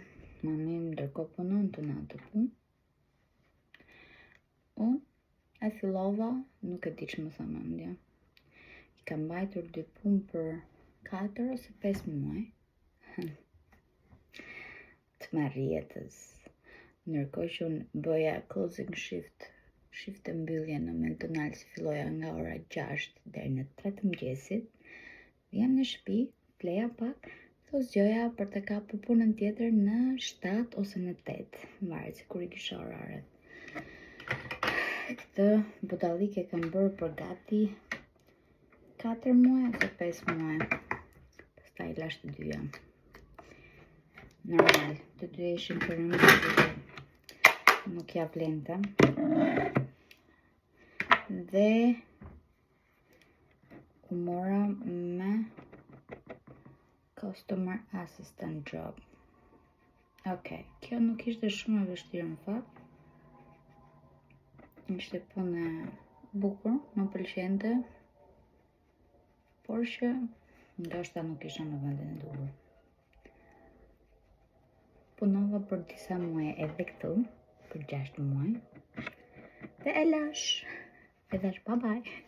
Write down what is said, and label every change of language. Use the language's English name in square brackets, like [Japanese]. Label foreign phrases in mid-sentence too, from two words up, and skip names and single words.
[Albanian] Mami ndërkohë punonte në atë punë. Unë e fillova, nuk e di ç'më tha mendja. I kam mbajtur 2 punë për 4 ose 5 muaj. Të marrjetës. Ndërkohë që unë bëja [English] closing shift, [Albanian] shift e mbyllje në McDonald's, filloja nga ora 6 deri në 3 të mëngjesit. Vjem në shtëpi, fleja pak, do zgjoja për të kapur punën tjetër në 7 ose në 8, varet se kur I kisha oraret. Këtë budallike kam bërë për gati 4 muaj ose 5 muaj. Pastaj lash të dyja. Normal, të dyja ishin për në nuk ja vlente. Dhe u mora me [English] customer assistant job. [Albanian] Okej, kjo nuk ishte shumë e vështirë në fakt. Ishte punë e bukur, më pëlqente, por që ndoshta nuk isha në vendin e duhur. Punova për disa muaj edhe këtu, për 6 muaj, dhe e lash, [English] bye bye.